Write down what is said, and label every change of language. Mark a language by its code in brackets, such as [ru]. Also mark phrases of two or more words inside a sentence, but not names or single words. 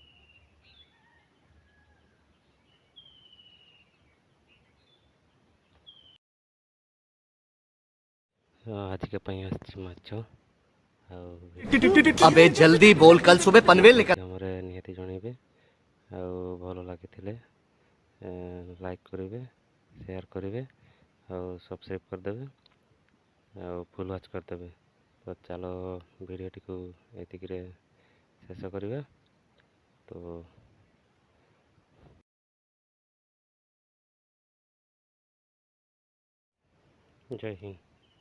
[or] ଆଜିକା ପାଇଁ ଆସିଛି ମାଛ ଆଉ [hi] अबे जल्दी बोल, कल सुबह पनवेल निकल। [or] ଆମର ନିହାତି ଜଣେଇବେ ଆଉ ଭଲ ଲାଗିଥିଲେ ଲାଇକ୍ କରିବେ, ସେୟାର କରିବେ ଆଉ ସବସ୍କ୍ରାଇବ୍ କରିଦେବେ ଆଉ [en] full watch [or] କରିଦେବେ। ତ ଚାଲ ଭିଡ଼ିଓଟିକୁ ଏତିକିରେ ଶେଷ କରିବା। ତ ଜୟ ହିନ୍ଦ।